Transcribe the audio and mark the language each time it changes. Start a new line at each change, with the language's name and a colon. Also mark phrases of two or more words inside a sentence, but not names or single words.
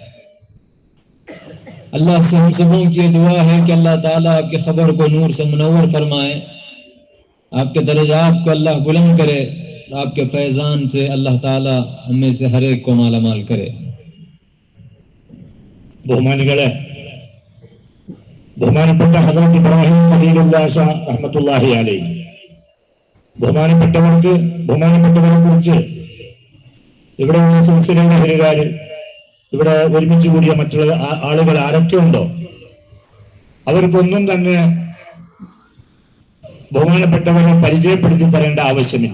Hindi: अल्लाह से हम सबों की दुआ है कि अल्लाह ताला आपकी खबर को नूर से मुनव्वर फरमाए, आपके दर्जात को अल्लाह बुलंद करे, आपके फैजान से अल्लाह ताला हमें से हर एक को मालामाल करे।
Malayalam: ബഹുമാനപ്പെട്ട ഹസ്രത്ത് ഇബ്രാഹിം ഖലീലുല്ലാഹ് ഷാ
Arabic: رحمة الله عليه
Malayalam: ബഹുമാനപ്പെട്ടവരെ കുറിച്ച് ഇവിടെ സിൽസിലയുടെ അഹ്ലുകാര് ഇവിടെ ഒരുമിച്ച് കൂടിയ മറ്റുള്ള ആളുകൾ ആരൊക്കെ ഉണ്ടോ അവർക്കൊന്നും തന്നെ ബഹുമാനപ്പെട്ടവരെ പരിചയപ്പെടുത്തി തരേണ്ട ആവശ്യമില്ല.